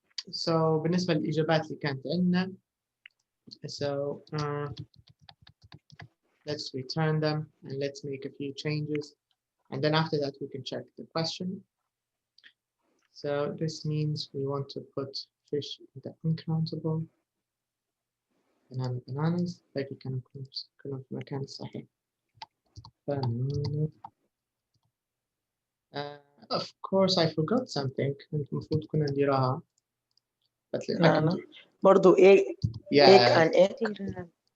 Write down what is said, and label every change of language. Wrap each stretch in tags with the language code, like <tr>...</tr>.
<en>So</en> <ar>بالنسبة للإجابات اللي كانت عندنا,</ar> <en>so let's return them and let's make a few changes. And then after that, we can check the question. So this means we want to put fish in the uncountable. Bananas.</en> <ar>باقي كانوا كلهم في المكان الصحيح.</ar> <en>Banana. Of course, I forgot something.</en> <ar>كنت المفروض كنا نديرها. برضو egg and egg.</ar>